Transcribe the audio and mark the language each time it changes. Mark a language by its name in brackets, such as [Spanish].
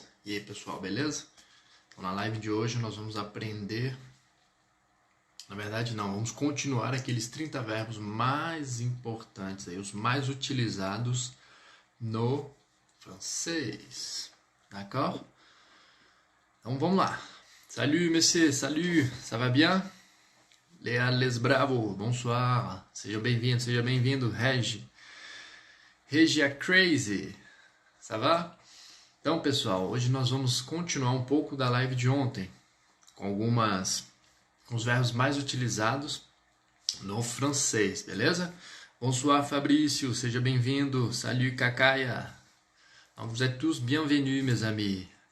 [Portuguese] E aí pessoal, beleza? Então, na live de hoje nós vamos aprender, na verdade não, vamos continuar aqueles 30 verbos mais importantes, aí, os mais utilizados no francês, [French] d'accord? [Portuguese] Então vamos lá. [French] Salut monsieur, salut, ça va bien? Léa Les Bravo, bonsoir, [Portuguese] seja bem-vindo, [French] Regia Crazy, ça va? [Portuguese] Então, pessoal, hoje nós vamos continuar um pouco da live de ontem, com os verbos mais utilizados no francês, beleza? [French] Bonsoir, [Portuguese] Fabrício, seja bem-vindo. [French] Salut, Cacaya. Donc, vous êtes tous bienvenus, mes amis.